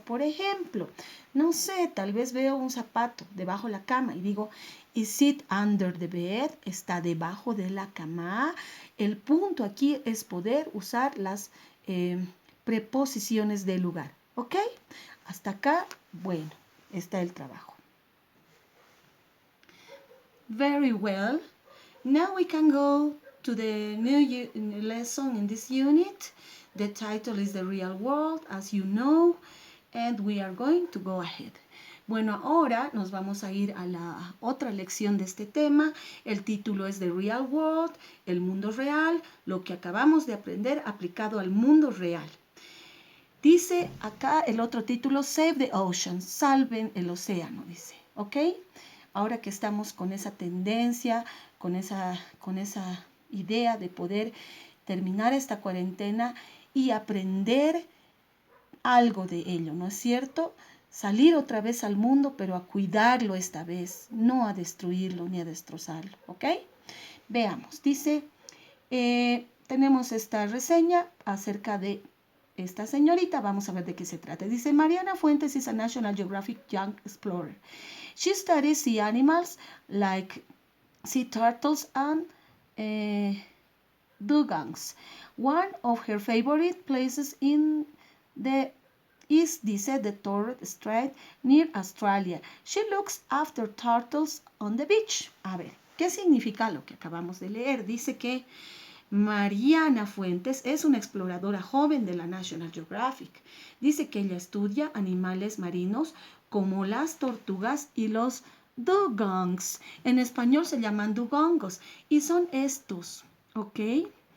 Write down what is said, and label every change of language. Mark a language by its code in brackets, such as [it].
[es] Por ejemplo, no sé, tal vez veo un zapato debajo de la cama y digo, [en] is it under the bed? [es] ¿Está debajo de la cama? El punto aquí es poder usar las preposiciones del lugar. ¿Ok? Hasta acá, bueno, está el trabajo. [en] Very well. Now we can go to the new lesson in this unit. The title is The Real World, as you know, and we are going to go ahead. [es] Bueno, ahora nos vamos a ir a la otra lección de este tema. El título es The Real World, el mundo real, lo que acabamos de aprender aplicado al mundo real. Dice acá el otro título, Save the Ocean, salven el océano, dice, ¿ok? Ahora que estamos con esa tendencia, con esa idea de poder terminar esta cuarentena y aprender algo de ello, ¿no es cierto? Salir otra vez al mundo, pero a cuidarlo esta vez, no a destruirlo ni a destrozarlo, ¿ok? Veamos, dice, tenemos esta reseña acerca de esta señorita, vamos a ver de qué se trata. [en] Dice, Mariana Fuentes is a National Geographic Young Explorer. She studies sea animals like sea turtles and dugongs. One of her favorite places is the Torres Strait near Australia. She looks after turtles on the beach. [es] A ver, ¿qué significa lo que acabamos de leer? Dice que Mariana Fuentes es una exploradora joven de la National Geographic. Dice que ella estudia animales marinos como las tortugas y los dugongs. En español se llaman dugongos y son estos, ¿ok?